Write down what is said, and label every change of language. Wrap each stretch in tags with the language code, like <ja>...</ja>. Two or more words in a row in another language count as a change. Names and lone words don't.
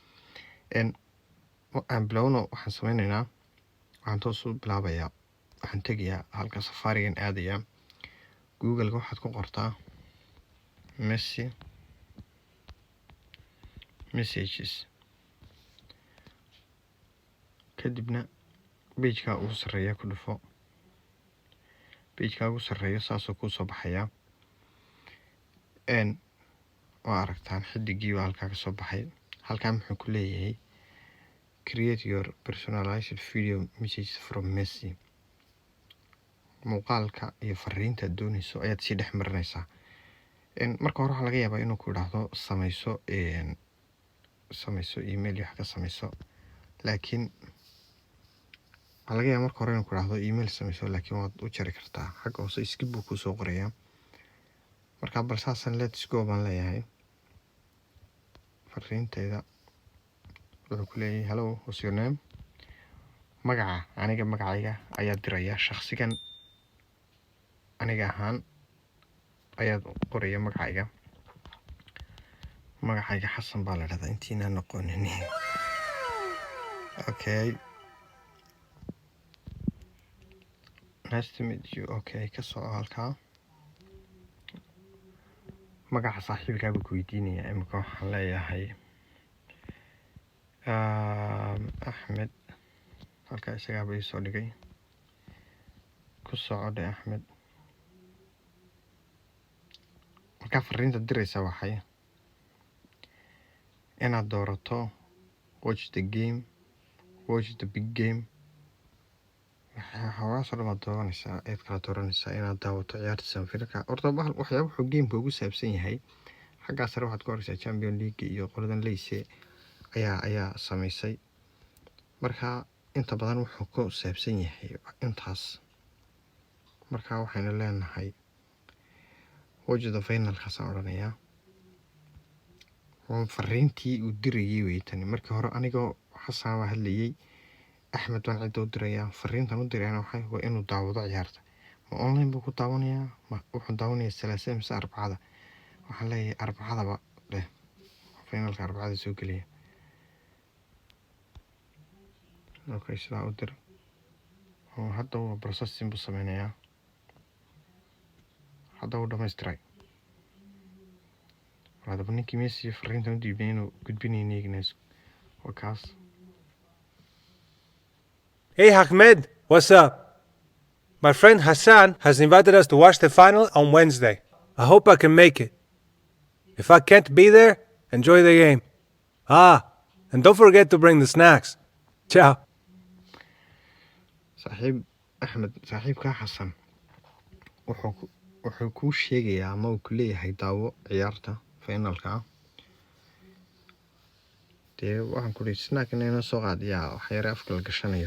<so>aan bilowno waxaan sameynaynaa waxaan toos u bilaabayaa waxaan tegayaa halka safarigan aadaya Google waxaad ku qortaa Messi messages kadibna page-ka ugu sareeya ku dhufo. page-ka ugu sareeya saasoo ku soo baxaya waa aragtaan xidigii waa halka ka soo baxay. halkaan wuxuu ku leeyahay</so> <en>create your personalized video message from Messi.</en> <so>muuqaalka iyo fariinta doonayso ayaad si dhex marinaysaa. marka hore waxa laga yaabaa inuu ku yiraahdo samayso email wax ka samayso, laakiin waxa laga yaabaa marka hore inuu ku yiraahdo email samayso laakiin waad u jari kartaa xagga hoose skip buu ku soo qorayaa. marka bal saasan</so> <en>let's go</en> <so>baan leeyahay. fariintayda wuxuu ku leeyahay</so> <en>hello, what's your name?</en> <so>magacayga ayaa diraya shakhsigan aniga ahaan ayaad qoraya magacayga Xasan baa la dhahdaa intiina noqonin.</so> <en>okay, nice to meet you.</en> <so>okay, ka soo halkaa magaca saaxiibkaaga ku weydiinaya. imika waxaan leeyahay Axmed. halkaa isagaa bay soo dhigay ku socodhe Axmed. markaa fariinta diraysa waxay inaad doorato</so> <en>watch the game, watch the big game.</en> <so>waxaasoo dhan baad dooranaysaa eed kala dooranaysaa inaad daawato ciyaarta samafirka. horta waxyaaba wuxuu gameka ugu saabsan yahay xaggaa sare waxaad ku arkaysaa Champions League iyo qoladan leyse ayaa samaysay. marka inta badan wuxuu ku saabsan yahay intaas. marka waxaynu leenahay</so> <en>watch the final</en> <so>kaasaan odhanayaa. fariintii uu dirayay way tani. markii hore anigoo Xasan waa hadlayay, Axmed baan cid u dirayaa. fariintan u dirayna waxay waa inuu daawado ciyaarta. ma online buu ku daawanayaa wuxuu daawanayaa Salaasada mise Arbacada. waxaan leeyahay Arbacadaba leh finalka Arbacada soo geliya. okay, sidaa u dir. hadda waa processing buu sameynayaa. hadda uu dhammaystiray. hadaba ninkii Messi fariintan u dhiibay inuu gudbinayna ignays waa kaas.</so> <en>Hey Ahmed, what's up? My friend Hassan has invited us to watch the final on Wednesday. I hope I can make it. If I can't be there, enjoy the game. And don't forget to bring the snacks. Ciao.</en> <so>saaxiibka Xasan wuxuu kuu sheegayaa ama uu ku leeyahay daawo ciyaarta finalka. dee waxaan ku leeyahay snack inayna soo qaadiyaa waxyaare afka la gashanayo.</so>